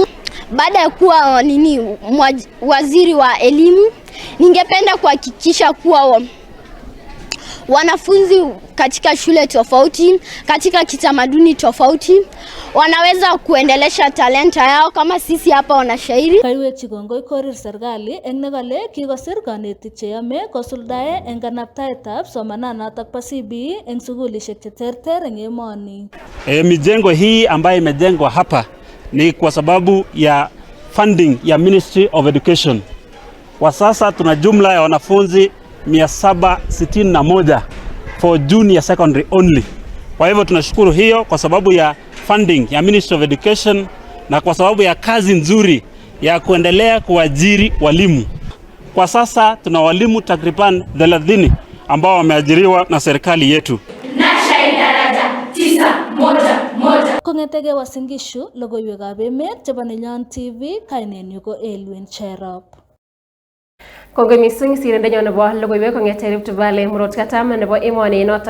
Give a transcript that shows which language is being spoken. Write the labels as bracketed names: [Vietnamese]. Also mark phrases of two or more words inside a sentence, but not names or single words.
[Swahili] Baada ya kuwa waziri wa elimu, ningependa kuhakikisha kuwa wanafunzi katika shule tofauti, katika kitamaduni tofauti, wanaweza kuendelesha talenta yao kama sisi hapa wanashairi. [Kalenjin] Kaiwek chikongoi Korir serikali eng nekale kikosir kanetik cheyome kosuldae eng kanaptaetab somananatok bo CBE eng sukulishek cheterter eng emoni. [Swahili] Mijengo hii ambayo imejengwa hapa ni kwa sababu ya funding ya [English] Ministry of Education. [Swahili] Kwa sasa tuna jumla ya wanafunzi 761 [English] for junior secondary only. [Swahili] Kwa hivyo tunashukuru hiyo kwa sababu ya funding ya [English] Ministry of Education [Swahili] na kwa sababu ya kazi nzuri ya kuendelea kuajiri walimu. Kwa sasa tuna walimu takriban 30 ambao wameajiriwa na serikali yetu. Nasha daraja 911. [Kalenjin] Kong'etege Uasin Gishu, logoiwekab emet chebo Nenyon TV, kainenyu ko Elwin Cherop. Kongoi mising sirindenyon nebo logoiwek kong'eten Rift Valley murot katam nebo emoni noton.